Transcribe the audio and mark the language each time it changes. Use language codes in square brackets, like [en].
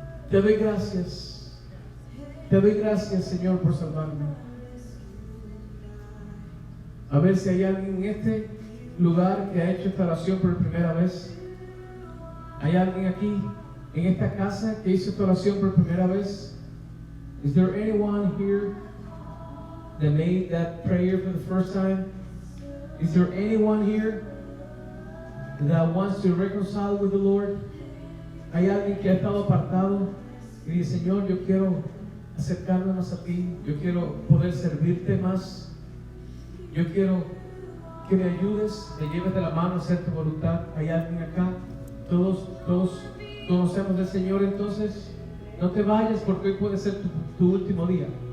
[es] Te doy gracias. Te doy gracias, Señor, por salvarme. A ver si hay alguien en este lugar que ha hecho esta oración por primera vez. ¿Hay alguien aquí en esta casa que hizo esta oración por primera vez? [en] Is there anyone here that made that prayer for the first time? Is there anyone here that wants to reconcile with the Lord? [es] ¿Hay alguien que ha estado apartado y dice: Señor, yo quiero acercarme más a ti, yo quiero poder servirte más, yo quiero que me ayudes, me lleves de la mano a hacer tu voluntad? ¿Hay alguien acá? Todos conocemos del Señor. Entonces no te vayas, porque hoy puede ser tu último día.